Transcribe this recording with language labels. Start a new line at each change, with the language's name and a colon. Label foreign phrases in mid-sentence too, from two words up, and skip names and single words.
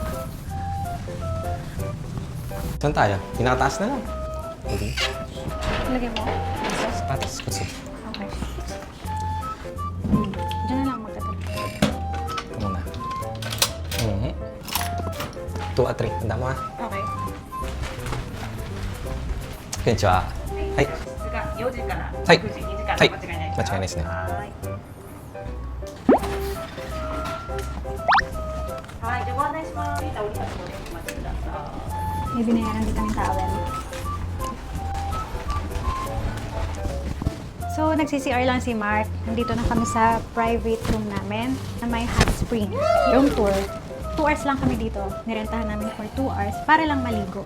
Filipino: Saan tayo? Pinakataas na lang. Okay. Lagay mo. Sapatos. Kutso. Okay. Diyan na lang magkatabi. Ito muna. 2 at 3. Tanda mo ha. Okay.
Japanese: Konnichiwa. Hai. 4時からはい 6時2時間はい間違いない間違いないですねはい、じゃあご案内します。降りたところでお待ちください。
Filipino: May binayaran dito ng towel. So, nagsi-CR lang si Mark. Nandito na kami sa
English: private room
Filipino: namin na may
English: hot spring. Room tour.
Filipino: 2 hours lang kami dito. Nirentahan namin
English: for 2 hours
Filipino: para lang maligo.